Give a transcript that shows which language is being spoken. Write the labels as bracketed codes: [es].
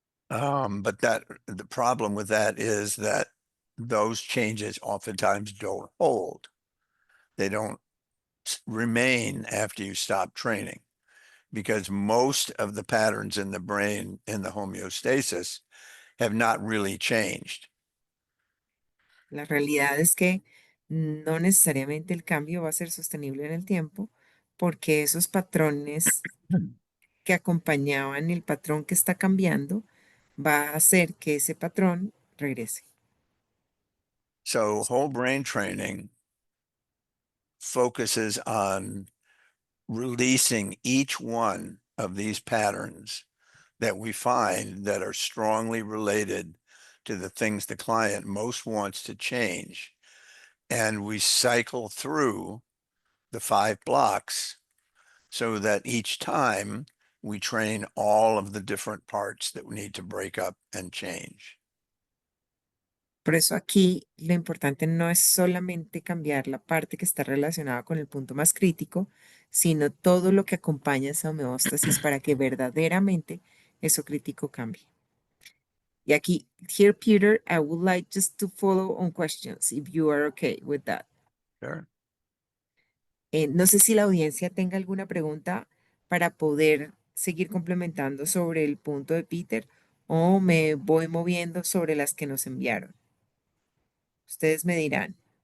[en] But that the problem with that is that those changes oftentimes don't hold. They don't remain after you stop training, because most of the patterns in the brain in the homeostasis have not really changed. [es] La realidad es que no necesariamente el cambio va a ser sostenible en el tiempo, porque esos patrones que acompañaban el patrón que está cambiando va a hacer que ese patrón regrese. [en] So whole brain training focuses on releasing each one of these patterns that we find that are strongly related to the things the client most wants to change. And we cycle through the 5 blocks so that each time we train all of the different parts that we need to break up and change. [es] Por eso aquí lo importante no es solamente cambiar la parte que está relacionada con el punto más crítico, sino todo lo que acompaña esa homeostasis para que verdaderamente eso crítico cambie. Y aquí, [en] here, Peter, I would like just to follow on questions, if you are okay with that. Sure. [es] No sé si la audiencia tenga alguna pregunta para poder seguir complementando sobre el punto de Peter o me voy moviendo sobre las que nos enviaron. Ustedes me dirán.